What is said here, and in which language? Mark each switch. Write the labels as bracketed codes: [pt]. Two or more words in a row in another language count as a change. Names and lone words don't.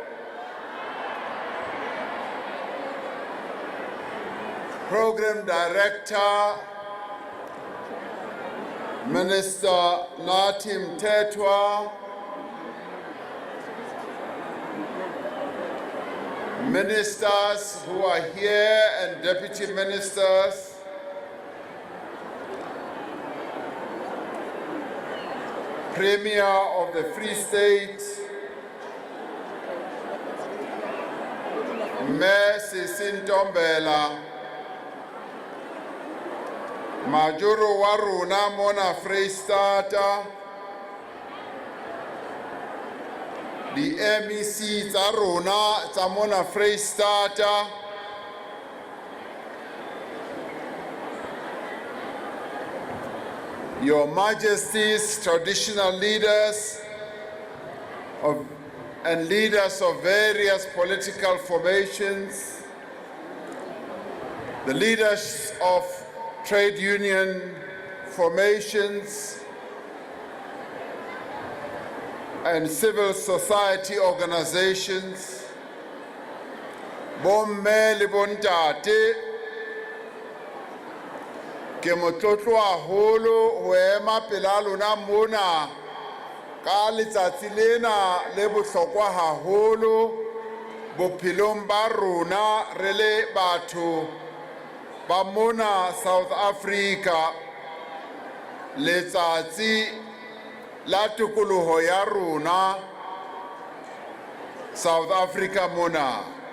[en] Program Director, Minister Natim Tetwa, ministers who are here and deputy ministers, Premier of the Free State, [st] Mayor Sintombela, Majoro wa rona mona Freistata, the MEC tsa rona tsa mona Freistata, [en] Your Majesties, traditional leaders and leaders of various political formations, the leaders of trade union formations and civil society organizations, [st] bomme le bontate, ke motlotlo haholo ho ema pela lona mona ka letsatsi lena le bohlokwa haholo bophelong ba rona re le batho ba mona South Africa, letsatsi la tikoloho ya rona South Africa mona.